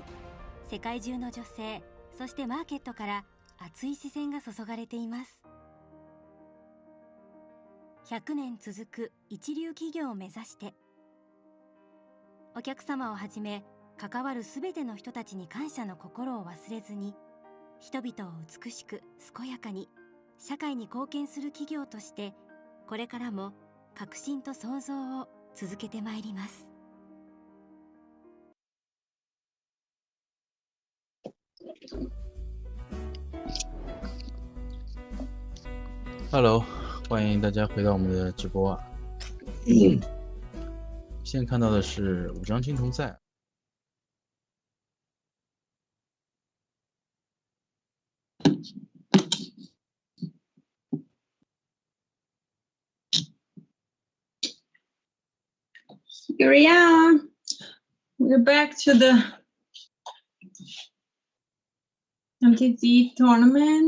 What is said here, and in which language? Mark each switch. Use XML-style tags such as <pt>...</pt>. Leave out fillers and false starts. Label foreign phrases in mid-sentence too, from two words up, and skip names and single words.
<ja>世界中の女性、そしてマーケットから熱い視線が注がれています。100年続く一流企業を目指して、お客様をはじめ関わるすべての人たちに感謝の心を忘れずに、人々を美しく健やかに社会に貢献する企業として、これからも革新と創造を続けてまいります。</ja> <zh>Hello， 欢迎大家回到我们的直播啊。现在看到的是5张青铜赛。</zh> <en>Here we are. We're back to the MTZ tournament.</en>